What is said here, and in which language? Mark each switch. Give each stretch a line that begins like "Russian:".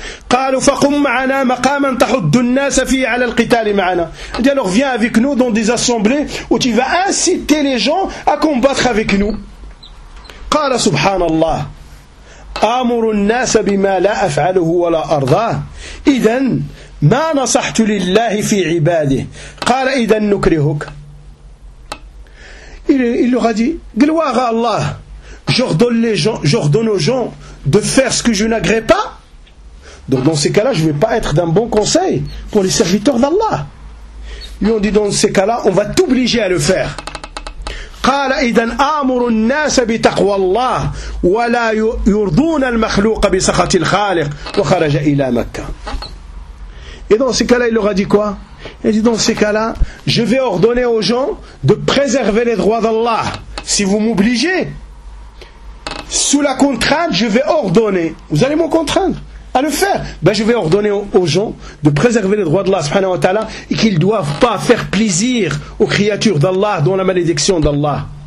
Arabic: قالوا فقم معنا مقاما تحد الناس فيه على القتال معنا.
French: Il dit, alors viens avec nous dans des assemblées où tu vas inciter les gens à combattre avec nous.
Arabic: قال سبحان الله أمر الناس بما لا أفعله ولا أرضاه إذن ما نصحت لله في عباده قال إذن نكرهك.
French: Il leur a dit, gloire à Allah, j'ordonne aux gens de faire ce que je n'agrée pas. Donc dans ces cas-là, je ne vais pas être d'un bon conseil pour les serviteurs d'Allah. Lui on dit dans ces cas-là, on va t'obliger à le faire.
Arabic: قال إذن آمر الناس بتقوى الله ولا يرضون المخلوق بسخط الخالق وخرج إلى مكة.
French: Et dans ces cas-là, il leur a dit quoi? Il dit dans ces cas-là, je vais ordonner aux gens de préserver les droits d'Allah. Si vous m'obligez, sous la contrainte, je vais ordonner. Vous allez m'en contraindre à le faire. Ben, je vais ordonner aux gens de préserver les droits d'Allah subhanahu wa ta'ala et qu'ils ne doivent pas faire plaisir aux créatures d'Allah dont la malédiction d'Allah.